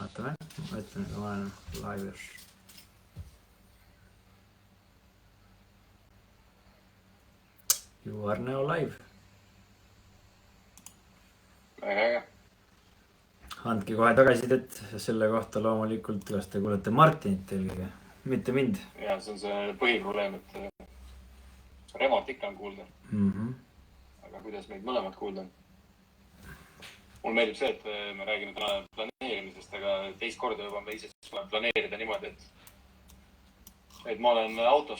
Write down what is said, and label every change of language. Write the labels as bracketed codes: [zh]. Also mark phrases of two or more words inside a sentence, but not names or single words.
[et] Vaatame, ma ütlen, et ma olen laivis. [en] You are now live. [et] Väga äge. Andke kohe tagasisidet selle kohta loomulikult, kas te kuulete Martinit eelkõige, mitte mind. Ja see on see põhiprobleem, et Remot ikka on kuulda. Aga kuidas meid mõlemad kuulda? Mul meeldib see, et me räägime täna planeerimisest, aga teist korda juba me ise planeerida niimoodi, et ma olen autos.